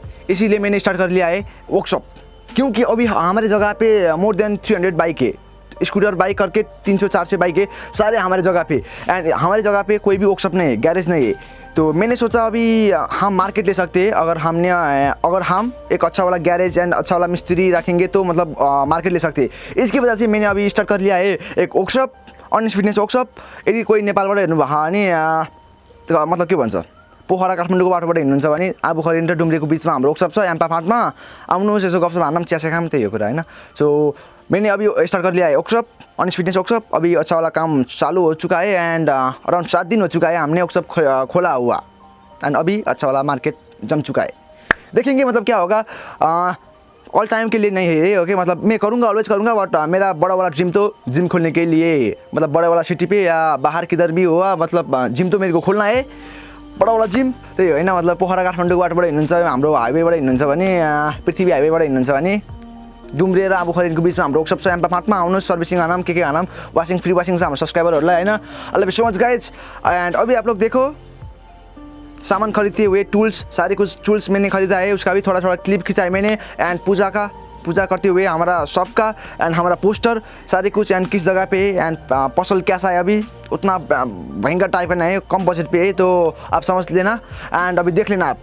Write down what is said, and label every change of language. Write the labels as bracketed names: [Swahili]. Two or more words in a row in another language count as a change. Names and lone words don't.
[Hindi] इसीलिए मैंने स्टार्ट कर लिया है वर्कशॉप. क्योंकि अभी हमारे जगह पे [English] more than [Hindi] 300 बाइक है, स्कूटर बाइक करके 300-400 बाइक है सारे हमारे जगह पे. एंड हमारे जगह पे कोई भी वर्कशॉप नहीं है, गैरेज नहीं है. तो मैंने सोचा अभी हम मार्केट ले सकते हैं. अगर हम एक अच्छा वाला गैरेज एंड अच्छा वाला मिस्त्री रखेंगे तो मतलब मार्केट ले सकते हैं. इसकी वजह से मैंने अभी स्टार्ट कर लिया है एक वर्कशॉप, अनिश फिटनेस वर्कशॉप. [Nepali] यदि कोही नेपालबाट हेर्नुभयो भने मतलब के भन्छ, पोखरा काठमाडौँको बाटोबाट हिँड्नुहुन्छ भने आबुखरी र डुम्रेको बिचमा हाम्रो वर्कशॉप छ, याम्पा फाँटमा. आउनुहोस्, यसो गफसप हान्दा पनि चिया खाम, त्यही हो कुरा होइन. [Hindi] सो मैंने अभी स्टार्ट कर लिया है वर्कशॉप, अनिश फिटनेस वर्कशॉप. अभी अच्छा वाला काम चालू हो चुका है एंड अराउंड 7 दिन हो चुका है हमने वर्कशॉप खोला हुआ. एंड अभी अच्छा वाला मार्केट जम चुका है. देखेंगे मतलब क्या होगा. [English] all time [Hindi] के लिए नहीं है ओके. मतलब मैं करूँगा, ऑलवेज करूँगा. बट मेरा बड़ा वाला ड्रीम तो जिम खोलने के लिए, मतलब बड़ा वाला सिटी पे या बाहर किधर भी हुआ, मतलब जिम तो मेरे को खोलना है, बड़ा वाला जिम. [Nepali] त्यही होइन, मतलब पोखरा काठमाडौँको बाटोबाट हिँड्नुहुन्छ, हाम्रो हाइवेबाट हिँड्नुहुन्छ भने, पृथ्वी हाइवेबाट हिँड्नुहुन्छ भने डुम्रे र आबुखरीको बिचमा हाम्रो वर्कशॉप छ, याम्पा फाँटमा. आउनुहोस्, सर्भिसिङ आनाम, के आनाम, वाशिङ, [English] free washing [Nepali] छ हाम्रो सब्सक्राइबरहरूलाई होइन. [English] I love you so much guys. [Hindi] एंड अभी आप लोग देखो सामान खरीदते हुए, टूल्स, सारे कुछ टूल्स मैंने खरीदा है. उसका भी थोड़ा थोड़ा क्लिप खिंचाए मैंने. एंड पूजा करते हुए हमारा शॉप का एंड हमारा पोस्टर सारे कुछ, एंड किस जगह पे एंड पसल कैसा है. अभी उतना भयंकर टाइप का नहीं है, कम बजट पे है, तो आप समझ लेना एंड अभी देख लेना आप.